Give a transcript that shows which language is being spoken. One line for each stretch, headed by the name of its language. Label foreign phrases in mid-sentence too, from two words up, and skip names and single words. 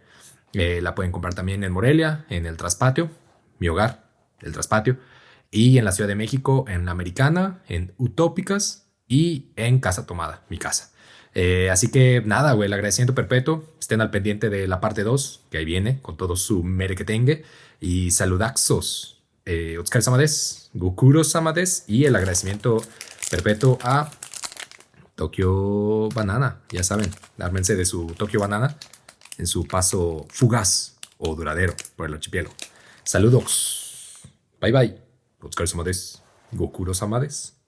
Spanish: La pueden comprar también en Morelia, en el Traspatio, mi hogar, el Traspatio, y en la Ciudad de México, en La Americana, en Utópicas y en Casa Tomada, mi casa. Así que nada, güey, el agradecimiento perpetuo. Estén al pendiente de la parte 2, que ahí viene, con todo su merequetengue. Y saludaxos.
Japanese: お疲れ様です、ご苦労様です.
Spanish: Y el agradecimiento perpetuo a Tokyo Banana. Ya saben, ármense de su Tokyo Banana en su paso fugaz o duradero por el archipiélago. Saludos.
English: Bye bye.
Japanese: お疲れ様です、ご苦労様です.